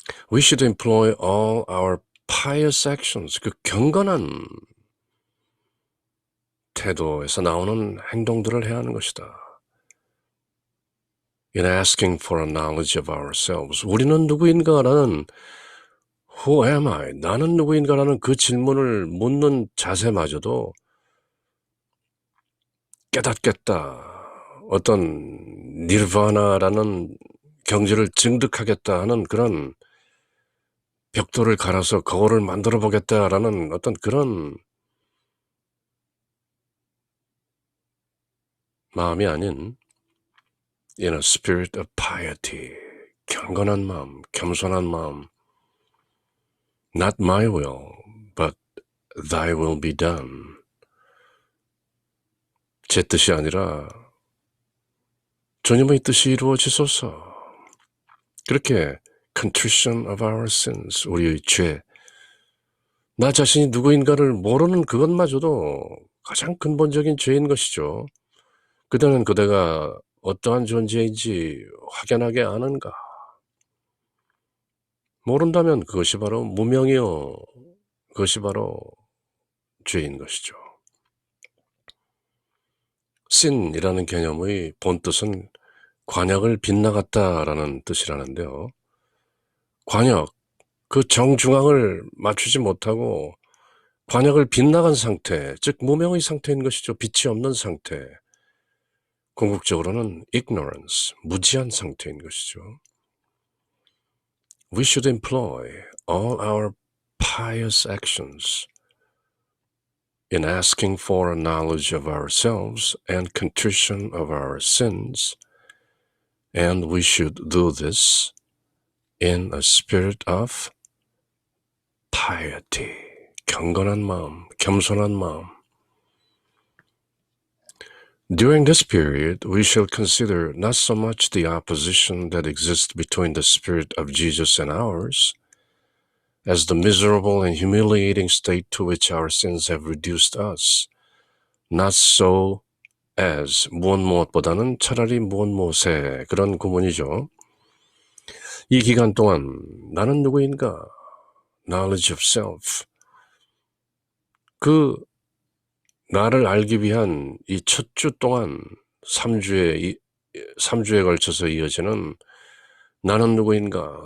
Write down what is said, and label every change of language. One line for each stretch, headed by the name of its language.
English: We should employ all our pious actions.
Korean: 그 경건한 태도에서 나오는 행동들을 해야 하는 것이다.
English: In asking for a knowledge of ourselves.
Korean: 우리는 누구인가라는
English: Who am I?
Korean: 나는 누구인가라는 그 질문을 묻는 자세마저도 깨닫겠다. 어떤 니르바나라는 경지를 증득하겠다 하는 그런 벽돌을 갈아서 거울을 만들어 보겠다라는 어떤 그런 마음이 아닌
English: in a spirit of piety,
Korean: 경건한 마음, 겸손한 마음.
English: Not my will, but thy will be done.
Korean: 제 뜻이 아니라 주님의 뜻이 이루어지소서. 그렇게
English: contrition of our sins,
Korean: 우리의 죄, 나 자신이 누구인가를 모르는 그것마저도 가장 근본적인 죄인 것이죠. 그대는 그대가 어떠한 존재인지 확연하게 아는가? 모른다면 그것이 바로 무명이요. 그것이 바로 죄인 것이죠. sin이라는 개념의 본뜻은 관역을 빗나갔다라는 뜻이라는데요. 관역, 그 정중앙을 맞추지 못하고 관역을 빗나간 상태, 즉 무명의 상태인 것이죠. 빛이 없는 상태. 궁극적으로는 ignorance, 무지한 상태인 것이죠.
English: We should employ all our pious actions in asking for a knowledge of ourselves and contrition of our sins, and we should do this in a spirit of piety,
Korean: 경건한 마음, 겸손한 마음.
English: During this period, we shall consider not so much the opposition that exists between the spirit of Jesus and ours, as the miserable and humiliating state to which our sins have reduced us. Not so as
Korean: 무엇보다는 차라리 무엇에 그런 구문이죠. 이 기간 동안 나는 누구인가?
English: Knowledge of self.
Korean: 그 나를 알기 위한 이 첫 주 동안 3주에 걸쳐서 이어지는 나는 누구인가?